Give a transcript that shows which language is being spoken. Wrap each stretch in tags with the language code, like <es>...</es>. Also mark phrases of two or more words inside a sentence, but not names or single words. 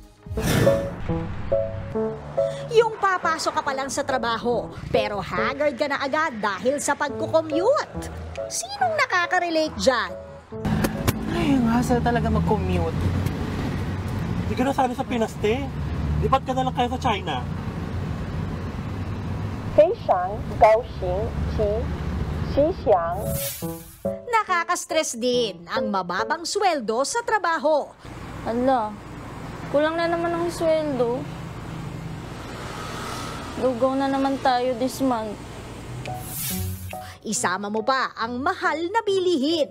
<tl>Yung papasok ka pa lang sa trabaho, pero haggard ka na agad dahil sa pagkukommute. Sinong nakaka-relate dyan? Ay, ang hassle talaga mag-commute. Hindi ka na sana sa Pinas, te. Lipat ka na lang kayo sa China.</tl> <zh>非常高兴吉祥.</zh> <tl>Nakaka-stress din ang mababang sweldo sa trabaho. Ala, kulang na naman ang sweldo. Lugaw na naman tayo</tl> <en>this month.</en> <tl>Isama mo pa ang mahal na bilihin.</tl>